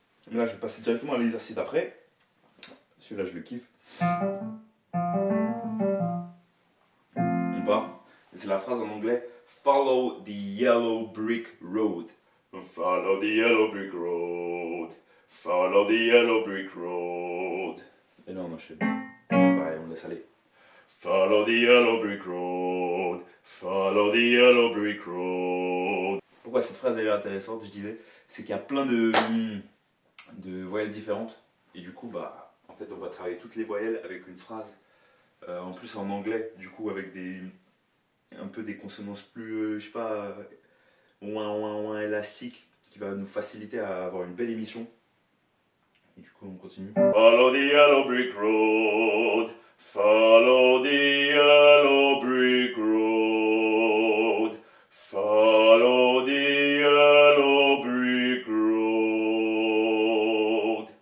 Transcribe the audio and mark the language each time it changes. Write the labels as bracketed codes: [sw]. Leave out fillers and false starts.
[fr] Là, je vais passer directement à l'exercice d'après. Celui-là, je le kiffe. On part. Et c'est la phrase en anglais. [en] Follow the yellow brick road. Follow the yellow brick road. Follow the yellow brick road. [fr] Et là, on enchaîne. Pareil, on laisse aller. [en] Follow the yellow brick road. Follow the yellow brick road. [fr] Pourquoi cette phrase elle est intéressante, je disais, c'est qu'il y a plein de voyelles différentes. Et du coup, bah, en fait, on va travailler toutes les voyelles avec une phrase. En plus en anglais, du coup, avec un peu des consonances plus, je sais pas, ouin élastiques, qui va nous faciliter à avoir une belle émission. Et du coup, on continue. [en] Follow the yellow brick road. Follow the yellow brick road. Follow the yellow brick road.